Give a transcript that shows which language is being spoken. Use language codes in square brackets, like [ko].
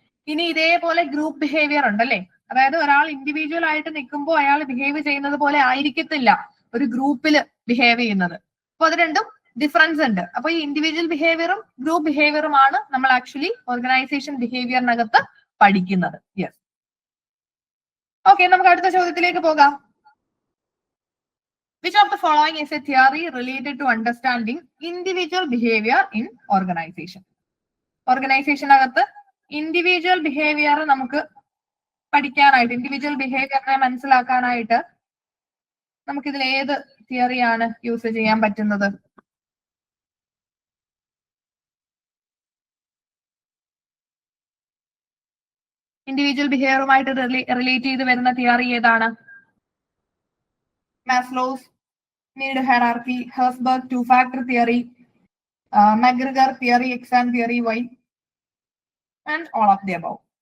[ml] ഇനി ഇതേപോലെ group behaviour ഉണ്ടല്ലേ, അതായത് ഒരാൾ ഇൻഡിവിജ്വൽ ആയിട്ട് നിൽക്കുമ്പോൾ അയാൾ ബിഹേവ് ചെയ്യുന്നത് പോലെ ആയിരിക്കത്തില്ല ഒരു ഗ്രൂപ്പിൽ ബിഹേവ് ചെയ്യുന്നത്. അപ്പൊ അത് രണ്ടും ഡിഫറൻസ് ഉണ്ട്. അപ്പൊ ഈ ഇൻഡിവിജ്വൽ ബിഹേവിയറും ഗ്രൂപ്പ് ബിഹേവിയറും ആണ് നമ്മൾ ആക്ച്വലി ഓർഗനൈസേഷൻ ബിഹേവിയറിനകത്ത് പഠിക്കുന്നത്. യെസ്, ഓക്കെ, നമുക്ക് അടുത്ത ചോദ്യത്തിലേക്ക് പോകാം. [en] Which of the following is a theory related to understanding individual behavior in organization? [ml] Organisation അകത്ത് ഇൻഡിവിജ്വൽ ബിഹേവിയർ നമുക്ക് പഠിക്കാനായിട്ട്, ഇൻഡിവിജ്വൽ ബിഹേവിയറിനെ മനസ്സിലാക്കാനായിട്ട് നമുക്കിതിൽ ഏത് തിയറിയാണ് യൂസ് ചെയ്യാൻ പറ്റുന്നത്? ഇൻഡിവിജ്വൽ ബിഹേവിയറുമായിട്ട് റിലേറ്റ് ചെയ്ത് വരുന്ന തിയറി ഏതാണ്? [en] Maslow's need hierarchy, Herzberg two-factor theory, McGregor theory, X and theory Y, and all of the above.